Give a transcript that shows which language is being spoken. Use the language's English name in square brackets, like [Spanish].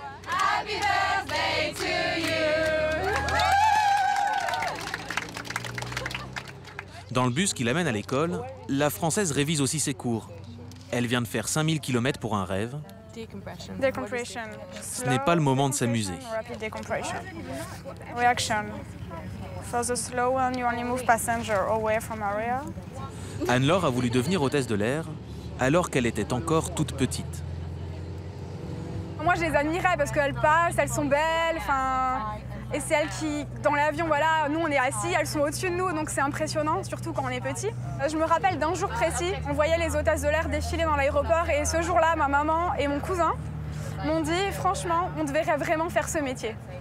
[English] Happy birthday to you. [French] Dans le bus qui l'amène à l'école, la Française révise aussi ses cours. Elle vient de faire 5000 km pour un rêve. [English] Decompression. [French] Ce n'est pas le moment de s'amuser. [English] Rapid decompression. Reaction. For the slow one, you only move passenger away from area. [French] Anne-Laure a voulu devenir hôtesse de l'air alors qu'elle était encore toute petite. Moi, je les admirais parce qu'elles passent, elles sont belles, et c'est elles qui, dans l'avion, voilà, nous on est assis, elles sont au-dessus de nous, donc c'est impressionnant, surtout quand on est petit. Je me rappelle d'un jour précis, on voyait les hôtesses de l'air défiler dans l'aéroport et ce jour-là, ma maman et mon cousin m'ont dit, franchement, on devrait vraiment faire ce métier.